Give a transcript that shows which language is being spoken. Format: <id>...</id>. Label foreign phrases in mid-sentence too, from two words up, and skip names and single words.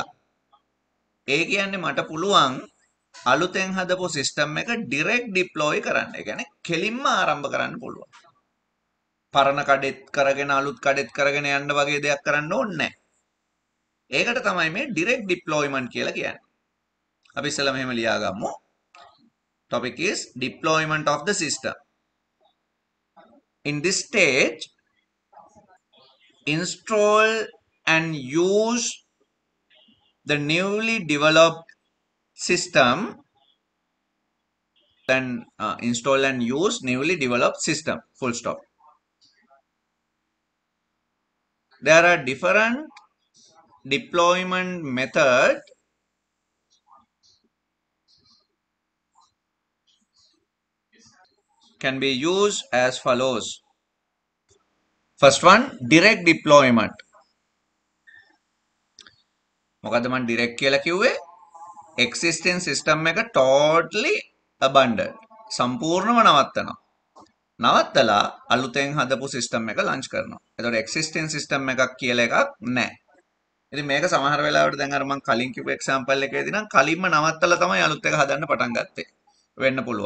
<si>ඒ කියන්නේ මට පුළුවන් අලුතෙන් හදපු සිස්ටම් එක</si> <en>direct deploy</en> <si>කරන්න. ඒ කියන්නේ කෙලින්ම ආරම්භ කරන්න පුළුවන්. පරණ කඩෙත් කරගෙන අලුත් කඩෙත් කරගෙන යන්න වගේ දෙයක් කරන්න ඕනේ නැහැ. ඒකට තමයි මේ</si> <en>direct deployment</en> <si>කියලා කියන්නේ. අපි ඉස්සෙල්ලා මෙහෙම ලියා ගමු.</si> <en>Topic is deployment of the system. In this stage, install and use the newly developed system and install and use newly developed system. Full stop. There are different deployment method can be used as follows. First one, direct deployment.</en> <si>මොකද මම direct කියලා කිව්වේ</si> <en>existing system</en> <si>එක</si> <en>totally abandoned.</en> <si>සම්පූර්ණව නවත්තනවා. නවත්තලා අලුතෙන් හදපු system එක launch කරනවා. එතකොට</si> <en>existing system</en> <si>එකක් කියලා එකක් නැහැ. ඉතින් මේක සමහර වෙලාවට දැන් අර මම කලින් කිව්ව example එකේදී නම් කලින්ම නවත්තලා තමයි අලුත් එක හදන්න පටන් ගත්තේ. වෙන්න පුළුවන්.</si>